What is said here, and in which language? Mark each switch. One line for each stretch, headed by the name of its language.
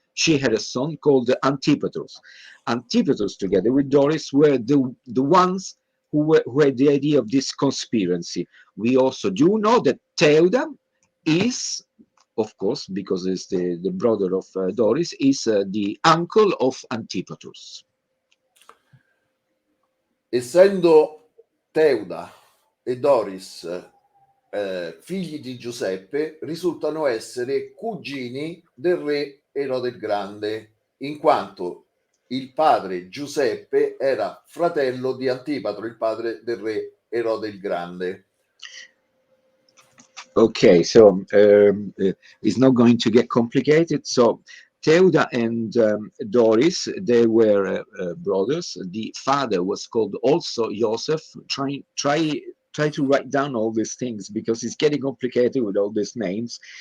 English: She had a son called Antipatrus. Antipatrus, together with Doris, were the ones who had the idea of this conspiracy. We also do know that Theuda is, of course, because it's the brother of Doris, is the uncle of Antipatrus.
Italian: Essendo Teuda e Doris figli di Giuseppe, risultano essere cugini del re Erode il Grande, in quanto il padre Giuseppe era fratello di Antipatro, il padre del re Erode il Grande.
English: Okay, so it's not going to get complicated. So Theuda and Doris, they were brothers. The father was called also Joseph. Try to write down all these things because it's getting complicated with all these names.